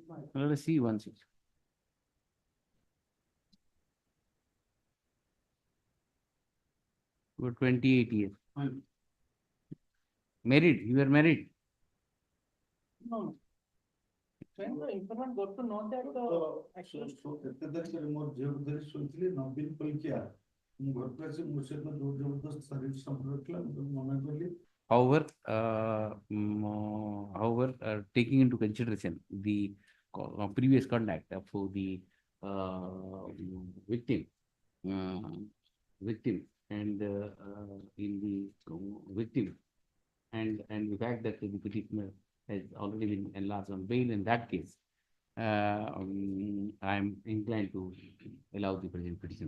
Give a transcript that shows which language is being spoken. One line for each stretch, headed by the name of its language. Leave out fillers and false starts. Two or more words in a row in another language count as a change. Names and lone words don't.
English: Let us see 16. You were 28 years. Married? You were married? No. When the informant got to know that actually
Odia: ମୋର ଝିଅକୁ ଧରି ଶୋଇଥିଲି ନବୀନ କହିକିଆ ମୁଁ ଘରକୁ ଆସି ମୋ ସହିତ ଜୋର ଜବରଦସ୍ତ ଶାରୀରିକ ସମ୍ପର୍କ ରଖିଲା ମୁଁ ତାକୁ ମନା କଲି।
English: However, taking into consideration the previous conduct of the victim and in the victim and the fact that the petitioner has already been enlarged on bail, in that case, I am inclined to allow the present petition.